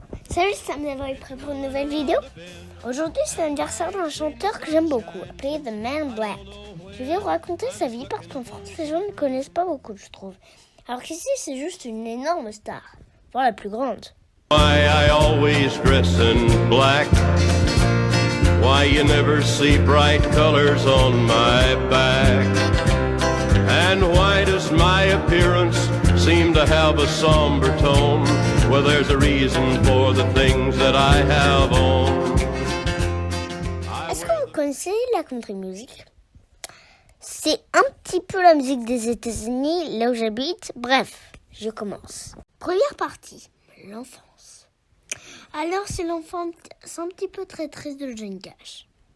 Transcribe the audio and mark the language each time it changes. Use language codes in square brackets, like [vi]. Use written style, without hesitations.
[fr] Salut, c'est Samuel, vous êtes prêt pour une nouvelle vidéo? Aujourd'hui, c'est l'anniversaire d'un chanteur que j'aime beaucoup, appelé The Man in Black. Je vais vous raconter sa vie parce qu'en France, les gens ne connaissent pas beaucoup, je trouve. Alors qu'ici, c'est juste une énorme star, voire la plus grande. [en] Why I always dress in black. Why you never see bright colors on my back. And why does my appearance seem to have a somber tone? Well, there's a reason for the things that I have on. [fr] Est-ce que vous connaissez la country music? C'est un petit peu la musique des États-Unis, là où j'habite. Bref, je commence. Première partie, l'enfance. Alors, c'est l'enfance un petit peu très triste de Johnny Cash.